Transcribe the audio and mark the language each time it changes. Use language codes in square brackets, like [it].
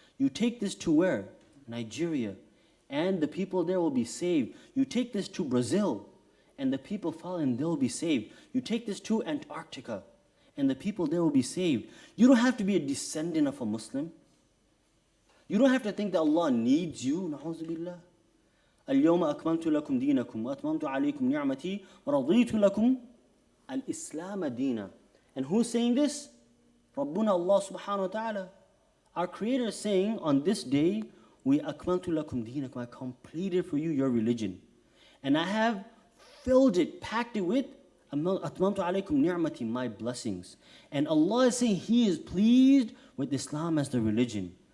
[en] You take this to where? Nigeria, and the people there will be saved. You take this to Brazil, and the people follow and they'll be saved. You take this to Antarctica, and the people there will be saved. You don't have to be a descendant of a Muslim. You don't have to think that Allah needs you. Na'udhu billah. [ar] اليوم أكملت لكم دينكم وأتممت عليكم نعمتي ورضيت لكم الإسلام دينا. [en] And who's saying this? ربنا Allah subhanahu wa ta'ala. Our Creator is saying, on this day, we [ar] أكملت لكم دينكم, [en] I completed for you your religion. And I have filled it, packed it with [ar] أتممت عليكم نعمتي, [en] my blessings. And Allah is saying He is pleased with Islam as the religion.